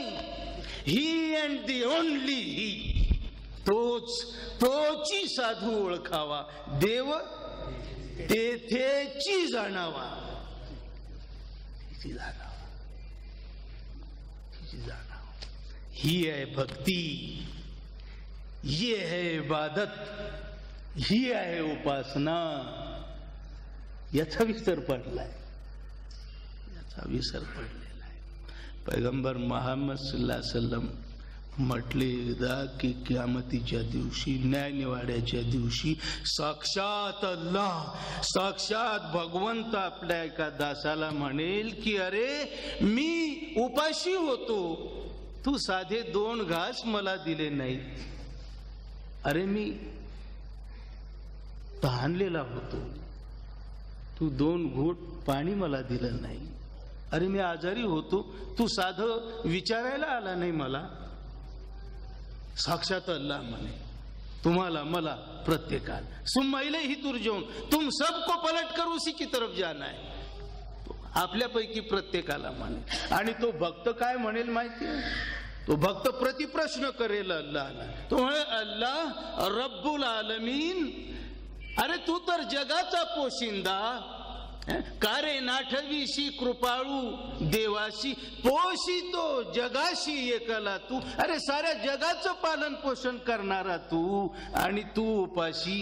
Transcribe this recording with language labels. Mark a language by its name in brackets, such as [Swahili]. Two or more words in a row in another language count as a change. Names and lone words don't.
[English] he and the only he, [Marathi] तोची साधू ओळखावा, देव तेथेची जाणावा. ही आहे भक्ती, [Hindi] ये है इबादत, [Marathi] ही आहे उपासना. याचा विसर पडलाय, विसर पडलेला आहे. पैगंबर मोहम्मद [Arabic] صلى الله عليه وسلم [Marathi] म्हटले एकदा की कियामतीच्या दिवशी, न्याय निवाड्याच्या दिवशी साक्षात अल्लाह, साक्षात भगवंत आपल्या एका दासाला म्हणेल की अरे मी उपाशी होतो, तू साधे 2 घास मला दिले नाही. अरे मी तहानलेला होतो, तू 2 घोट पाणी मला दिलं नाही. अरे मी आजारी होतो, तू साधं विचारायला आला नाही मला. साक्षात अल्लाह म्हणे तुम्हाला मला प्रत्येकाला [Arabic] ثم إليه ترجعون, [Hindi] तुम सबको पलट कर उसी की तरफ जाना है. [Marathi] आपल्यापैकी प्रत्येकाला म्हणे. आणि तो भक्त काय म्हणेल माहितीये? तो भक्त प्रतिप्रश्न करेल अल्लाहला. तो म्हणे [Arabic] الله رب العالمين, [Marathi] अरे तू तर जगाचा पोशिंदा, का रे नाठवीशी कृपाळू देवाशी, पोषितो जगाशी एकला तू. अरे साऱ्या जगाचं पालन पोषण करणारा तू, आणि तू उपाशी.